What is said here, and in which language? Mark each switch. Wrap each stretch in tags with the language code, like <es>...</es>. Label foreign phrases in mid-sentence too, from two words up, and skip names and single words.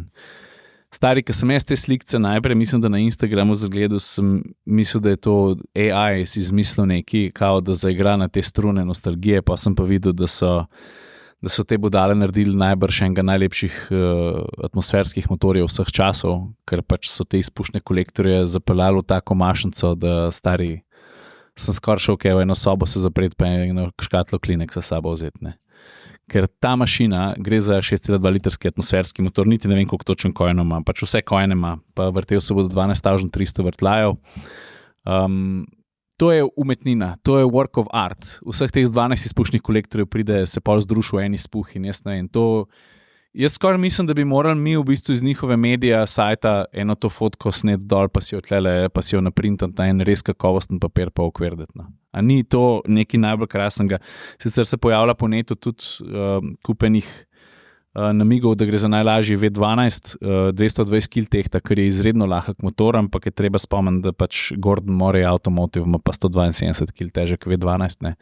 <sl>Stari, ko sem jaz te slikce najprej, mislim, da na Instagramu zagledal, sem mislil, da je to AI, si izmislil neki, kao da zaigra na te strune nostalgije, pa sem pa videl, da so te budale naredili najbrž enega najlepših atmosferskih motorjev vseh časov, ker pač so te izpušne kolektorje zapeljali v tako mašnico, da stari, sem skoraj šel v eno sobo se zapreti, pa eno škatlo klinek sa sabo vzeti, ne. Ker ta mašina gre za 6,2 litrski atmosferski motor, niti ne vem, koliko točen kojeno ima, pač vse kojene ima, pa vrtel se bo do 12.300 vrtljajev. To je umetnina, to je</sl> <en>work of art.</en> <sl>Vseh teh 12 izpušnih kolektorjev pride, se pol združi v en izpuh in jaz ne vem, jaz skoraj mislim, da bi morali mi v bistvu iz njihove medija, sajta, eno to fotko snet dol, pa si jo naprintati na en res kakovosten papir pa okvirdeti. No. A ni to nekaj najbolj krasnega? Sicer se pojavlja po netu tudi kupenih namigov, da gre za najlažji V12, 220 kg tehta, kar je izredno lahek motor, ampak je treba spomniti, da pač Gordon Murray Automotive ima pa 172 kg težek V12, ne.</sl>